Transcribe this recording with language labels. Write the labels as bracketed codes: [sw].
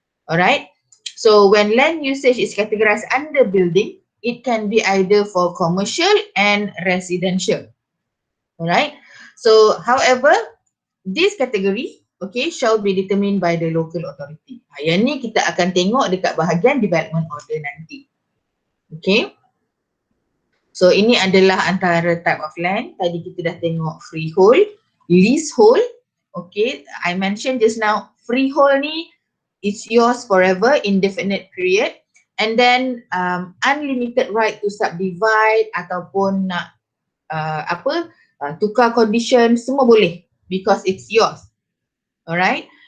[en] Alright, so when land usage is categorized under building, it can be either for commercial and residential. Alright, so however, this category, okay, shall be determined by the local authority. [ms] Yang ni kita akan tengok dekat bahagian development order nanti. [en] Okay, so [ms] ini adalah antara [en] type of land. [ms] Tadi kita dah tengok freehold, leasehold. [en] Okay, I mentioned just now, freehold ni it's yours forever, indefinite period. And then unlimited right to subdivide [ms] ataupun nak tukar condition, semua boleh [en] because it's yours. Alright.